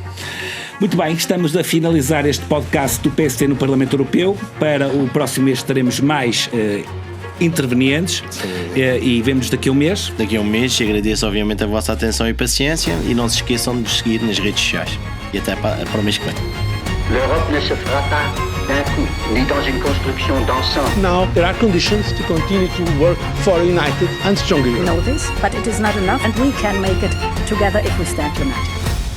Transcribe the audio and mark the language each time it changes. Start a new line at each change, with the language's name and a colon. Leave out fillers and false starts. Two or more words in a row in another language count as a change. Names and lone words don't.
Portuguese: Muito bem, estamos a finalizar este podcast do PSD no Parlamento Europeu. Para o próximo mês teremos mais intervenientes, e vemos daqui a um mês. Daqui a um mês, e agradeço obviamente a vossa atenção e paciência, e não se esqueçam de nos seguir nas redes sociais. E até para o mês que vem.
French: L'Europe ne se fera pas d'un coup, ni dans une construction d'ensemble.
English: Now there are conditions to continue to work for a united and stronger We Europe. know this, but it is not enough, and we can make it together if we stand united.